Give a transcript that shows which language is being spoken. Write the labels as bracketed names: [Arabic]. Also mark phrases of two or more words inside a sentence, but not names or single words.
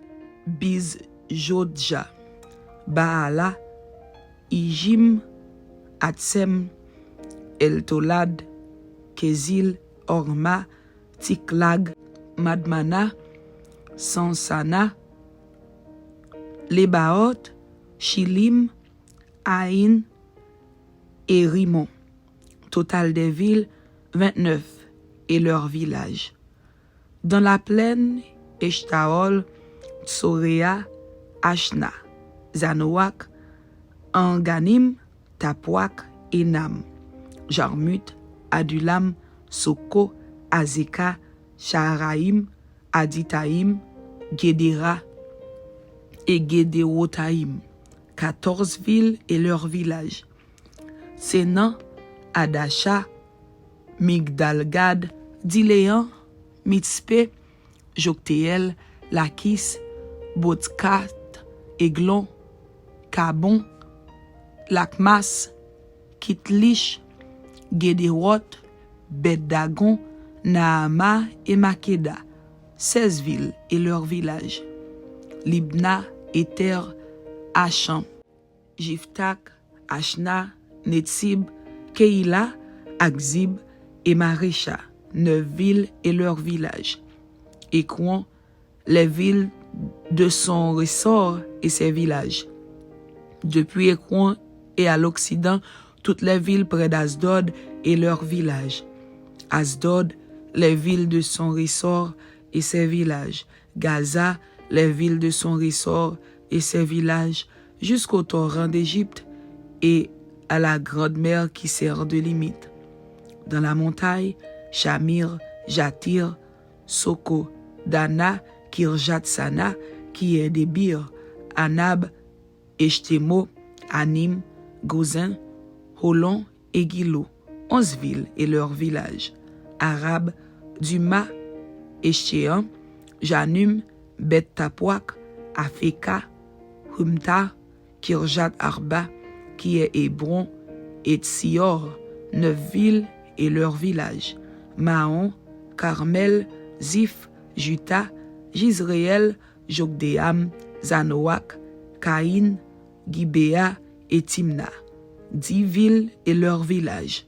[French] Bizjodja, Baala, Ijim, Atsem, Eltolad, Kézil, Orma, Tiklag, Madmana, Sansana, Lébaoth, Chilim, Aïn et Rimon. Total des villes, 29, et leurs villages. Dans la plaine, Eshtaol, Tsoréa, Ashna, Zanoak, Anganim, Tapouak et Nam, Jarmut, Adulam, Soko, Azeka, Shaharaim, Aditaïm, Guédéra et Guédérotaïm, 14 villes et leurs villages. Sénan, Adasha, Migdalgad, Diléan, Mitzpé, Joktéel, Lakis, Botkat, Eglon, Kabon, Lakmas, Kitlish, Guédéroth, Bet-Dagon, Naama et Makeda, 16 villes et leurs villages. Libna, Éter, Acham, Jiftak, Ashna, Netzib, Keïla, Akzib et Marécha, 9 villes et leurs villages. Écouen, les villes de son ressort et ses villages. Depuis Écouen et à l'Occident, toutes les villes près d'Asdod et leurs villages. Asdod, les villes de son ressort et ses villages. Gaza, les villes de son ressort et ses villages, jusqu'au torrent d'Égypte et à la grande mer qui sert de limite. Dans la montagne, Shamir, Jatir, Soko, Dana, Kirjat-Sana, qui est Débir, Anab, Eshtemo, Anim, Gozin, Holon et Gilo, 11 villes et leurs villages. Arab, Duma, Eshéan, Janum, Bet-Tapouak, Afeka, Humta, Kirjat Arba, qui est Hébron, et Tsior, 9 villes et leurs villages. Mahon, Carmel, Ziph, Juta, Jizréel, Jokdeam, Zanoak, Caïn, Gibéa et Timna, 10 villes et leurs villages.